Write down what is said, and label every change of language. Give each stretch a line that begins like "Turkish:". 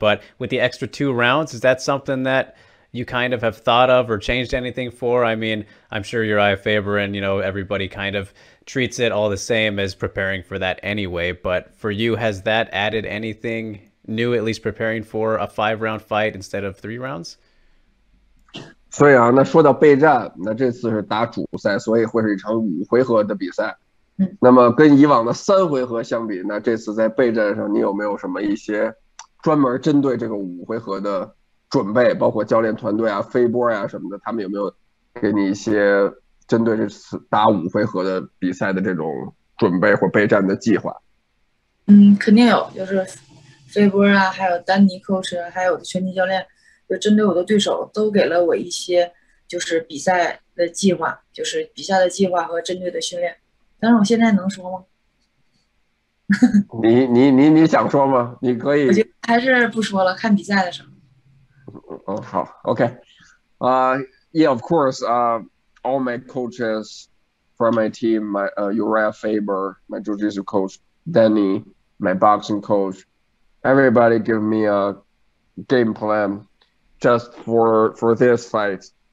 English: But with the extra 2 rounds, is that something that you kind of have thought of or changed anything for? I mean, I'm sure you're IFAber and, everybody kind of treats it all the same as preparing for that anyway. But for you, has that added anything new, at least preparing for a 5-round fight instead of 3 rounds?
Chinese: 所以啊，那说到备战，那这次是打主赛，所以会是一场5回合的比赛。那么跟以往的3回合相比，那这次在备战上，你有没有什么一些专门针对这个5回合的准备，包括教练团队啊、飞波啊什么的，他们有没有给你一些针对这次打5回合的比赛的这种准备或备战的计划？肯定有，就是飞波啊，还有丹尼 coach 啊，还有我的拳击教练，就针对我的对手都给了我一些就是比赛的计划，就是比赛的计划和针对的训练。但是我现在能说吗？你想说吗？你可以。我就还是不说了，看比赛的时候。哦，好，
English: OK，yeah, of course, all my coaches from my team, my Uriah Faber, my jiu-jitsu coach, Danny, my boxing coach, everybody give me a game plan just for this fight.